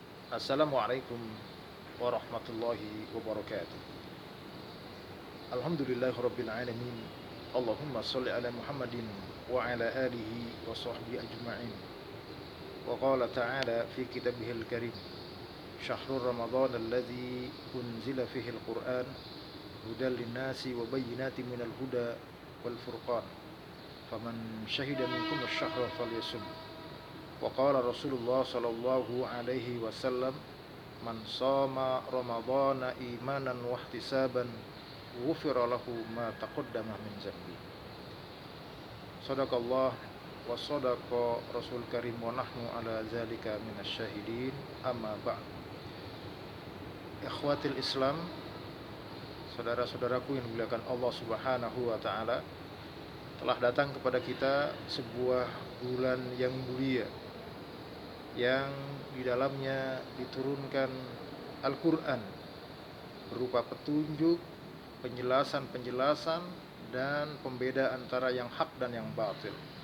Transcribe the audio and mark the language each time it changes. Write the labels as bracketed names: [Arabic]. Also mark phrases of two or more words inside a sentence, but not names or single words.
[Arabic] السلام عليكم ورحمة الله وبركاته. الحمد لله رب العالمين اللهم صل على محمد وعلى آله وصحبه أجمعين. وقال تعالى في كتابه الكريم شهر رمضان الذي أنزل فيه القرآن هدى للناس وبينات من الهدى والفرقان. فمن شهد منكم الشهر فليصمه. وقال رسول الله صلى الله عليه وسلم من صام رمضان إيمانا واحتسابا غفر له ما تقدم من ذنبه. صدق الله وصدق الرسول الكريم ونحن على ذلك من الشاهدين. أما بعد. إخوة الإسلام, [Indonesian] saudara-saudaraku yang dimuliakan Allah [Arabic] سبحانه وتعالى, [Indonesian] telah datang kepada kita sebuah bulan yang mulia yang di dalamnya diturunkan Al-Quran berupa petunjuk, penjelasan-penjelasan, dan pembeda antara yang hak dan yang batil.